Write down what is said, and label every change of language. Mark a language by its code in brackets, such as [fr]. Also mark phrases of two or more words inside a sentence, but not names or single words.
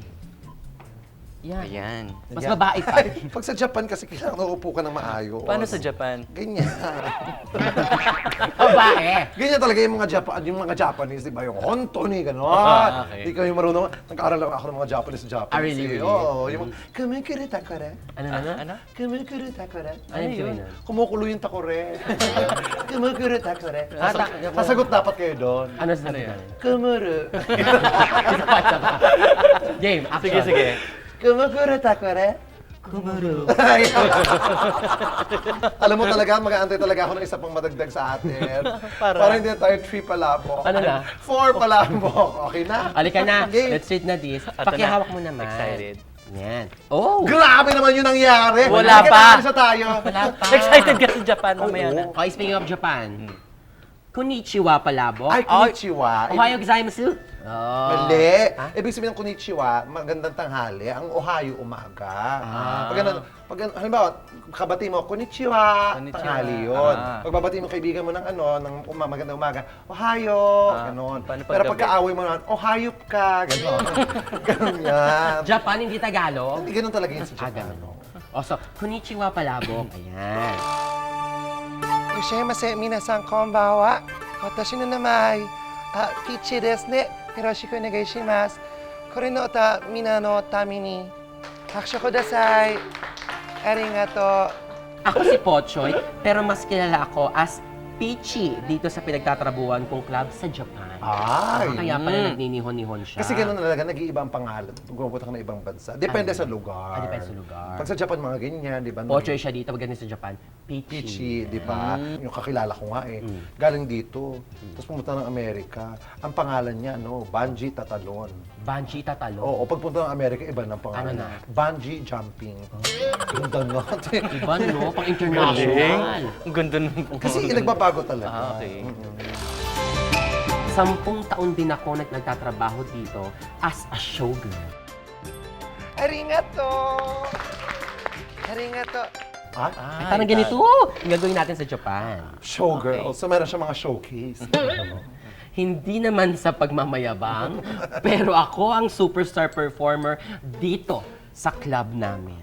[tl] Yan. Ayan. Mas babae pa. Ay, pag sa Japan kasi kailangan naupo ka ng maayos. Paano sa Japan? Ganyan. Babae. Ganyan talaga yung mga Japanese, di ba? Yung Hontoni, gano'n. Okay. Di kami marunong. Nag-aaral lang ako ng mga Japanese sa Japan. [en] Ah, really, really? [tl] Oo. Yung mga, kumikiri takore. Ano? Kumikiri takore. Ano yung sabihin nun? Kumukulo yung takore. Kumikiri takore. ta- Sasagot dapat kayo doon. Ano sa sabi namin? Kumuru. [en] Game, action. [tl] Sige. Kumukuro takore. Kumaro. Alam mo talaga, mag-aantay talaga ako ng isa pang madagdag sa atin. Para? Para hindi na tayo 3 palabok. Ano na? 4 palabok. Okay na? Halika na. Game. [en] Let's treat na this. [tl] Ito Pakihawak na. mo naman. Excited. Yan. Oh! Grabe naman yung nangyari. Wala Bakit pa. nakaisa tayo? Wala pa. Excited ka sa Japan mamaya na. [en] Okay, speaking of Japan. Konnichiwa palabok. [tl] Ay, konnichiwa. [ja] おはようございます. [tl] Oh. Mali. Ibig sabihin ng konnichiwa, magandang tanghali. Ang Ohio, umaga. Halimbawa, kabati mo, konnichiwa, Konnichiwa. tanghali yun. Ah. Pagbabati mo kaibigan mo ng magandang umaga, Ohio, ganon. Paano pag Pero gabi? pagka-away mo naman, Ohio ka, ganon. Ganon yan. Japan, hindi Tagalog. Hindi ganon talaga yun sa Japan. Ganun. O, so, konnichiwa palabok. Ayan. Yoshimase, [ja] 皆さんこんばんは. 私の名前、Pichiですね. よろしくお願いします. これの歌、皆のために拍手ください. ありがとう. [tl] Ako si Pochoy, pero mas kilala ako as Pichi dito sa pinagtatrabuhan kong club sa Japan. Ay. Kaya pala nagninihon-nihon siya. Kasi gano'n talaga, nag-iiba ang pangalan. Pupunta ka ng ibang bansa. Depende sa lugar. Depende sa lugar. Pag sa Japan, mga ganyan, di ba? Pochoy siya dito, pag ganito sa Japan, Pichi. Pichi, di ba? Yung kakilala ko nga eh. Galing dito. Tapos pumunta ng Amerika. Ang pangalan niya, Bungee Tatalon. Banji tatalo. Oo, pagpunta ng Amerika, iba ng pangalan. Ano na? [en] Bungee Jumping. [tl] Ganda nga. Iba, no? Pang international. Ang ganda ng Kasi nagbabago talaga. Okay. 10 taon din ako nagtatrabaho dito [en] as a showgirl. [ja] ありがとう!ありがとう! [tl] Ah? Ay, parang ganito yung gagawin natin sa Japan. Showgirl. So meron siya mga showcase. Hindi naman sa pagmamayabang, pero ako ang superstar performer dito sa club namin.